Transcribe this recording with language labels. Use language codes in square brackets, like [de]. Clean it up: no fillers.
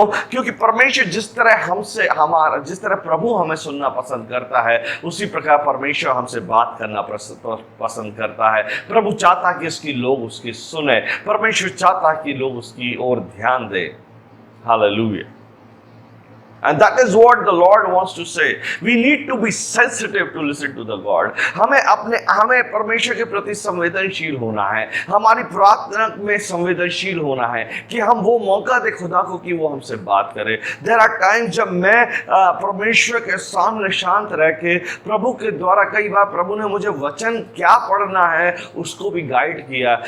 [hi] क्योंकि परमेश्वर जिस तरह प्रभु हमें सुनना पसंद करता है, उसी प्रकार परमेश्वर हमसे बात करना पसंद करता है। प्रभु चाहता कि उसकी लोग उसकी सुने, परमेश्वर चाहता कि लोग उसकी ओर ध्यान दें। Hallelujah. [en] And that is what the Lord wants to say. We need to be sensitive to listen to the God. [hi] हमें परमेश्वर के प्रति संवेदनशील होना है, हमारी प्रार्थना में संवेदनशील होना है कि हम वो मौका दे खुदा को कि वो हमसे बात करे. [en] There are times [hi] जब मैं परमेश्वर के सामने शांत रह के प्रभु के द्वारा कई बार प्रभु ने मुझे वचन क्या पढ़ना है उसको भी गाइड किया.